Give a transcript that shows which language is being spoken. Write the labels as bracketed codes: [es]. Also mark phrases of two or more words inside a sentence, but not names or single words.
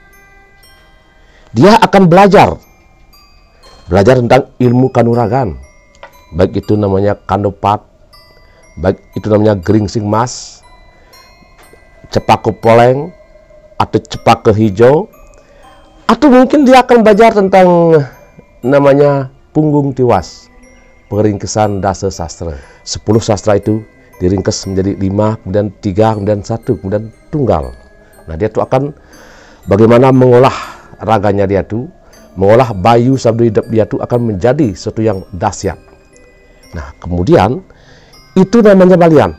[id] Dia akan belajar tentang ilmu kanuragan, baik itu namanya kandopat, baik itu namanya geringsing mas, cepaka poleng, atau cepaka hijau, atau mungkin dia akan belajar tentang namanya punggung tiwas, peringkesan dasa sastra. 10 sastra itu diringkes menjadi 5, kemudian 3, kemudian 1, kemudian tunggal. Nah, dia tuh akan bagaimana mengolah raganya dia tuh, mengolah [ban] bayu sabdu hidup [id] dia tuh akan menjadi sesuatu yang dahsyat. Nah, kemudian itu namanya balian.